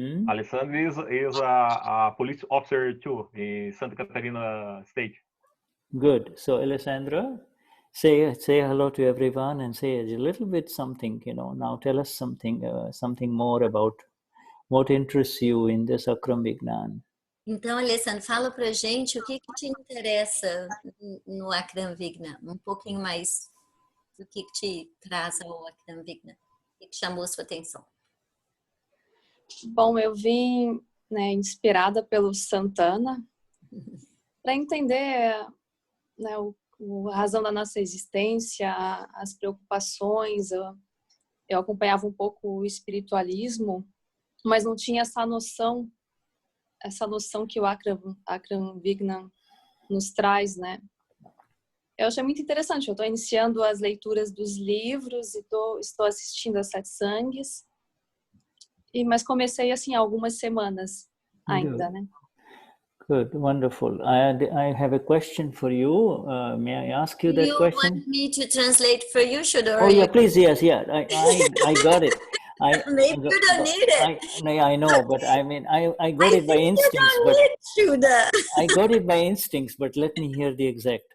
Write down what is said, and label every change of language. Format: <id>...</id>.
<en>Alessandra is a police officer too in Santa Catarina state. Good. So Alessandra, say hello to everyone and say a little bit something, Now tell us something more about what interests you in this Akram Vignan.</en> <pt>Então, Alessandra, fala pra gente o que te interessa no Akram Vignan. Um pouquinho mais do que te traz ao Akram Vignan. O que chamou sua atenção? Bom, eu vim inspirada pelo Santana para entender a razão da nossa existência, as preocupações. Eu acompanhava um pouco o espiritualismo, mas não tinha essa noção que o Akram Vignan nos traz, Eu achei muito interessante. Eu estou iniciando as leituras dos livros e estou assistindo as satsangs. Mas comecei assim há algumas semanas ainda,</pt> <en>Good, wonderful. I have a question for you. May I ask you that question? You want me to translate for you, Shuddha? Oh yeah, please. Yes, yeah. I got it. Maybe you don't need it. I know, but I mean, I got it by instincts. I got it by instincts, but let me hear the exact.</en>